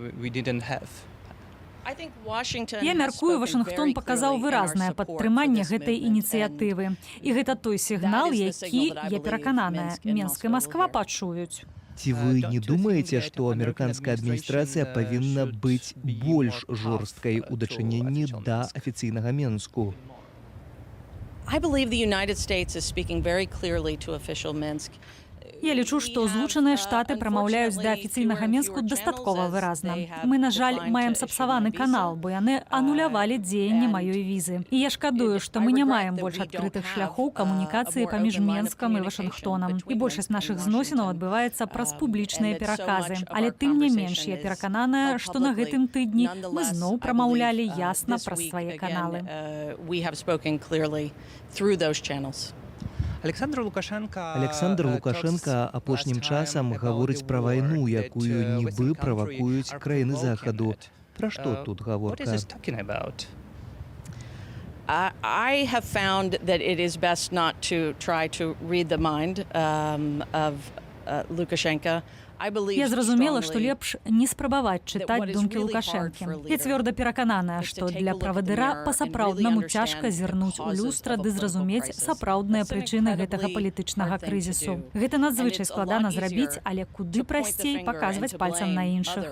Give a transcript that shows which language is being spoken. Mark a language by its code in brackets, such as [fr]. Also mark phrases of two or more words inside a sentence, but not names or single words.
[be] Я мяркую, Вашынгтон паказаў выразнае падтрыманне гэтай ініцыятывы. І гэта той сігнал, які, я перакананая, Менск і Масква пачуюць. Ці вы не думаеце, што амерыканская адміністрацыя павінна быць больш жорсткай у дачыненні да афіцыйнага Менску? [en] I believe the United States is speaking very clearly to official Minsk. [be] Я лічу, што Злучаныя Штаты прамаўляюць да афіцыйнага Менску дастаткова выразна. Мы, на жаль, маем сапсаваны канал, бо яны анулявалі дзеянне маёй візы. І я шкадую, што мы не маем больш адкрытых шляхоў камунікацыі паміж Менскам і Вашынгтонам. І большасць нашых зносінаў адбываецца праз публічныя пераказы. Але тым не менш, я перакананая, што на гэтым тыдні мы зноў прамаўлялі ясна праз свае каналы. Александр Лукашенко апошнім часам гаворыць пра вайну, якую нібы правакуюць краіны Захаду. Пра што тут гаворка? [en] I have found that it is best not to try to read the mind of Lukashenko. [be] Я зразумела, што лепш не спрабаваць чытаць думкі Лукашэнкі. Я цвёрда перакананая, што для правадыра па-сапраўднаму цяжка зірнуць у люстра ды зразумець сапраўдныя прычыны гэтага палітычнага крызісу. Гэта надзвычай складана зрабіць, але куды прасцей паказваць пальцам на іншых.